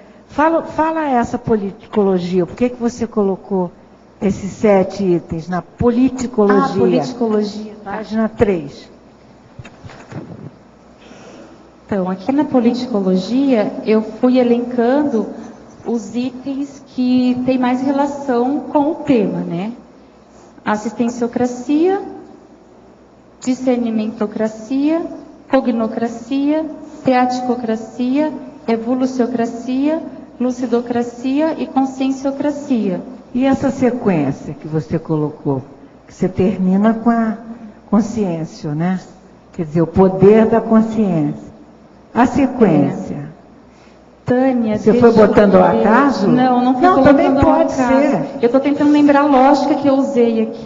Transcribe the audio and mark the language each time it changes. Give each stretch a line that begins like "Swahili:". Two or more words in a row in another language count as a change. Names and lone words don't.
Portuguese: Fala essa politicologia. Por que você colocou esses 7 itens na politicologia? Politicologia. Página 3. Então, aqui na politicologia, eu fui elencando os itens que têm mais relação com o tema, né? Assistenciocracia, discernimentocracia, cognocracia, teaticocracia, evoluciocracia, lucidocracia e conscienciocracia. E essa sequência que você colocou, que você termina com a consciência, né? Quer dizer, o poder da consciência. A sequência. Tânia, você foi botando ao acaso? Não fui colocando também pode ser. Eu estou tentando lembrar a lógica que eu usei aqui.